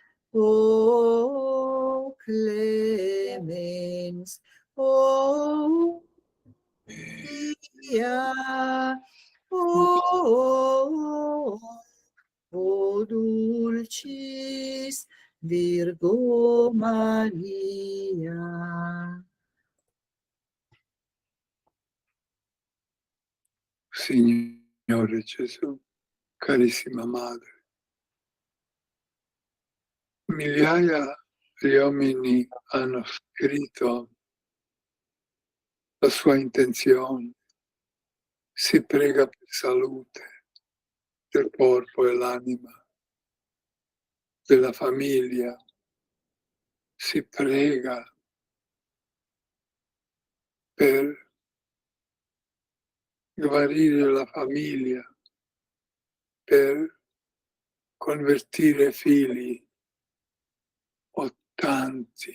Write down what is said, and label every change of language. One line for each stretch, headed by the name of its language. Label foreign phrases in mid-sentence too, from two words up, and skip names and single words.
Latin: O clemens, o Maria, o dulcis Virgo Maria.
Italian: Signore Gesù, carissima Madre, migliaia di uomini hanno scritto la sua intenzione, si prega per salute del corpo e l'anima, della famiglia, si prega per guarire la famiglia, per convertire figli o tanti.